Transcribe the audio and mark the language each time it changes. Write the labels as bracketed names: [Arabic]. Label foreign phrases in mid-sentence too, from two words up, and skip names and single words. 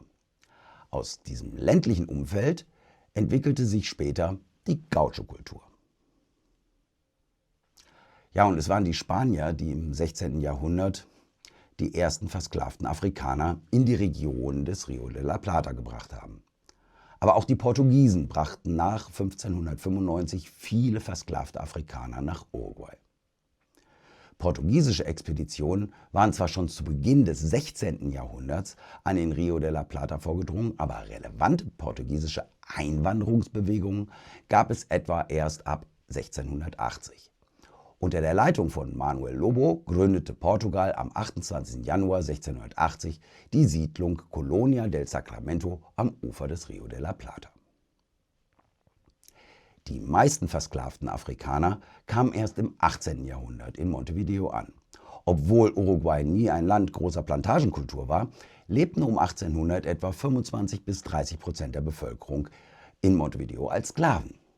[German] Aus diesem ländlichen Umfeld entwickelte sich später die Gaucho-Kultur. Ja, und es waren die Spanier, die im 16. Jahrhundert die ersten versklavten Afrikaner in die Region des Rio de la Plata gebracht haben. Aber auch die Portugiesen brachten nach 1595 viele versklavte Afrikaner nach Uruguay. Portugiesische Expeditionen waren zwar schon zu Beginn des 16. Jahrhunderts an den Rio de la Plata vorgedrungen, aber relevante portugiesische Einwanderungsbewegungen gab es etwa erst ab 1680. Unter der Leitung von Manuel Lobo gründete Portugal am 28. Januar 1680 die Siedlung Colonia del Sacramento am Ufer des Rio de la Plata. Die meisten versklavten Afrikaner kamen erst im 18. Jahrhundert in Montevideo an. Obwohl Uruguay nie ein Land großer Plantagenkultur war, lebten um 1800 etwa 25-30% der Bevölkerung in Montevideo als Sklaven.